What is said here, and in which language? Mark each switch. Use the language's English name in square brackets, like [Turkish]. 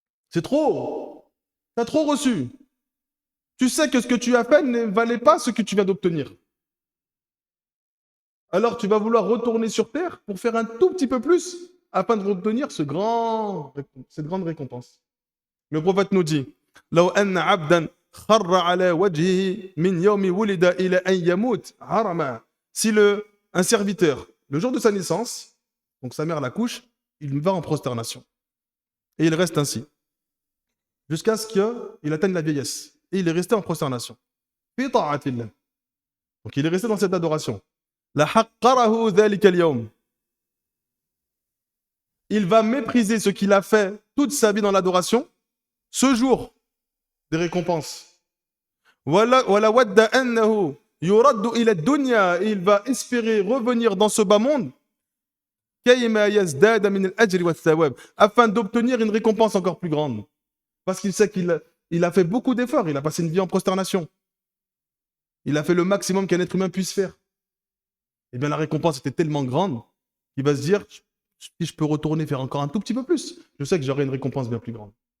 [French] C'est trop. Tu as trop reçu. Tu sais que ce que tu as fait ne valait pas ce que tu viens d'obtenir. Alors tu vas vouloir retourner sur terre pour faire un tout petit peu plus afin de obtenir cette grande récompense. Le prophète nous dit [Arabic] لو أن عبدا خر على وجهه من يوم ولد إلى أن يموت هرما. [French] Si un serviteur, le jour de sa naissance, donc sa mère l'accouche, il va en prosternation. Et il reste ainsi. Jusqu'à ce qu'il atteigne la vieillesse. Et il est resté en prosternation. [Arabic] في طاعة الله. [French] Donc il est resté dans cette adoration. [Arabic] لحقره ذلك اليوم. [French] Il va mépriser ce qu'il a fait toute sa vie dans l'adoration, ce jour des récompenses. [Arabic] ولا ود أنه يرد إلى الدنيا. [French] Il va espérer revenir dans ce bas monde [Arabic] كيما يزداد من الأجر والثواب, [French] afin d'obtenir une récompense encore plus grande. Parce qu'il sait qu'il a fait beaucoup d'efforts, il a passé une vie en prosternation. Il a fait le maximum qu'un être humain puisse faire. Et bien la récompense était tellement grande qu'il va se dire, si je peux retourner faire encore un tout petit peu plus, je sais que j'aurai une récompense bien plus grande.